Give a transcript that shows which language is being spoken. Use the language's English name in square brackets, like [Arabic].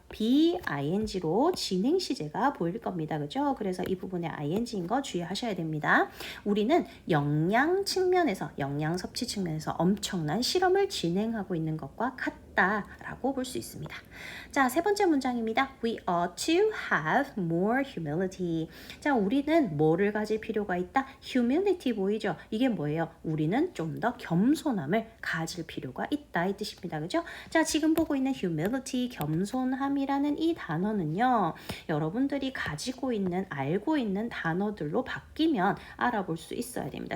[Korean] BING로 진행 시제가 보일 겁니다. 그죠? 그래서 이 부분에 ING인 거 주의하셔야 됩니다. 우리는 영양 측면에서, 영양 섭취 측면에서 엄청난 실험을 진행하고 있는 것과 같다라고 볼 수 있습니다. 자, 세 번째 문장입니다. [English] We ought to have more humility. [Korean] 자, 우리는 뭐를 가질 필요가 있다? humility 보이죠? 이게 뭐예요? 우리는 좀 더 겸손함을 가질 필요가 있다 이 뜻입니다. 그죠? 자, 지금 보고 있는 humility, 겸손함이라는 이 단어는요. 여러분들이 가지고 있는, 알고 있는 단어들로 바뀌면 알아볼 수 있어야 됩니다.